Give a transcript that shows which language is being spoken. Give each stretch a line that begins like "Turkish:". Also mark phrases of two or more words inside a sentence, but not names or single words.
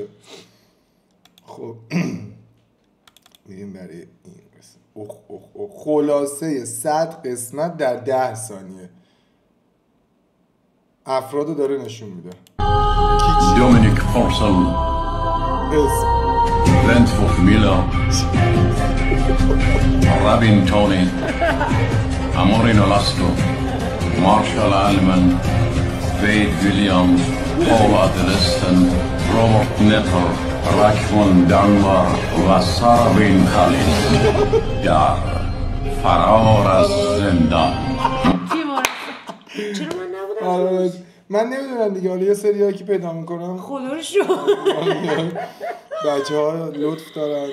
Persian: خب میریم برای این قسمت. خلاصه 100 قسمت در 10 ثانیه. افرادو داره نشون میده. Dominic Forsell, اسم Brentford Miller, Rabin Tony, Amorin Olasco, Marshall Allman, Wade Williams, Paul Adelisten, Robert Netter, Rashmon Danwar و سارابین خالیس در فرار از زندان. چرا من نبودم؟ من نمیدونم دیگه، حالا یه سریایی که پیدا میکنم خدا رو شکر بچه ها لطف دارن،